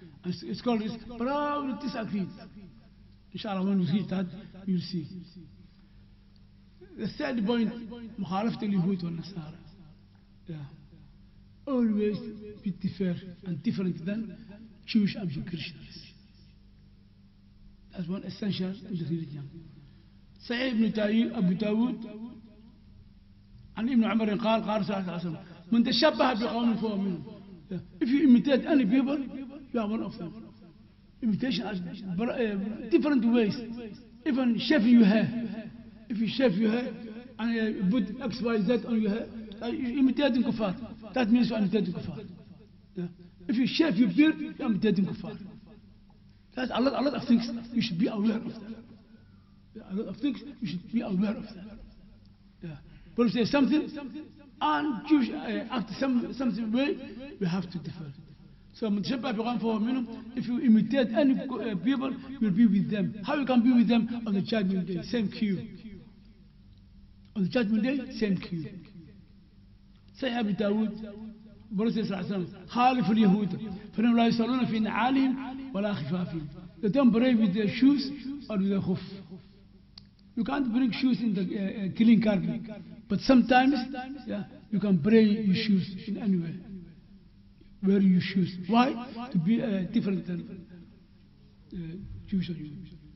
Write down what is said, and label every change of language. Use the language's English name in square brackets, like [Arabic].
[English] And scholars proudly disagreed. Inshallah, when we read that, you'll see. The third point, [Arabic] مخالفة اليهود والنصارى. [English] Yeah. Always be different and different than Jewish and Christians. That's one essential in the religion. [Arabic] Sahih ibn Abu Dawud عن ابن عمر قال صلى الله عليه وسلم من تشبه بقوم فهو منهم. [English] If you imitate any people, you are one of them. Imitation has different ways. Even shaving your hair. If you shave your hair and put X, Y, Z on your hair, you're imitating kuffar. That means you're imitating kuffar. Yeah. If you shave your beard, you're imitating kuffar. That's a lot of things you should be aware of that. Yeah, a lot of things you should be aware of that. Yeah. But if there's something, and Jews act something way, we have to differ. So if you imitate any people, you'll be with them. How you can be with them on the judgment day? Same queue. On the judgment day, same queue. [Arabic] Say Abu Dawud, Prophet خالف اليهود فإنهم لا يصلون في نعالهم ولا خفافهم. [English] They don't pray with their shoes or with their hoof. You can't bring shoes in the killing carpet, but sometimes you can pray your shoes in any way. Wear your shoes. Why? To be different than Jewish or Jews.